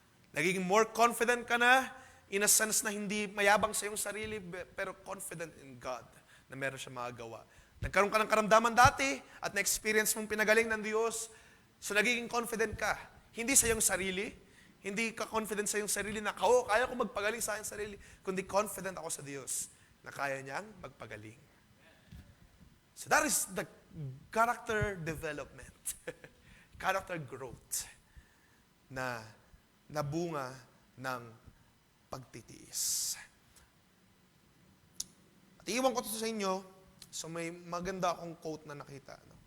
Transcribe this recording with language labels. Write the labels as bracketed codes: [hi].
[tl] Nagiging more confident ka na, in a sense na hindi mayabang sa iyong sarili, pero [en] confident in God [tl] na meron siya magagawa. Nagkaroon ka ng karamdaman dati at na-experience mong pinagaling ng Diyos, so nagiging confident ka. Hindi sa iyong sarili, hindi ka confident sa iyong sarili na kaya ko magpagaling sa aking sarili, kundi confident ako sa Diyos na kaya niyang magpagaling. [en] So that is the character development, character growth [tl] na bunga ng pagtitiis. At iiwan ko ito sa inyo, so may maganda akong quote na nakita.